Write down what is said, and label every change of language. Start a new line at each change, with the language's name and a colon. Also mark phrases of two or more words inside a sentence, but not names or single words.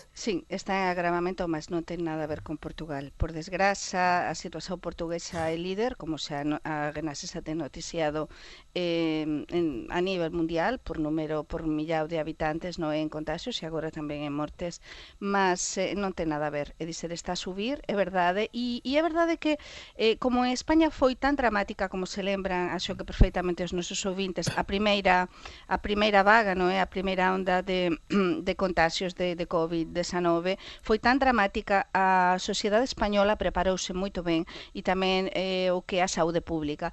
Portuguese: Sim, está em agravamento, mas não tem nada a ver com Portugal. Por desgraça, a situação portuguesa é líder, como se a Renascença tem noticiado a nível mundial, por milhão de habitantes, não é, em contágios e agora também em mortes, mas não tem nada a ver. É dizer, está a subir, é verdade, e é verdade que, como en España foi tan dramática, como se lembran, acho que perfeitamente os nosos ouvintes, a primeira vaga, non é?
Galician: A primeira onda de contagios de COVID-19 foi tan dramática, a sociedade española preparouse moito ben e tamén o que é a saúde pública.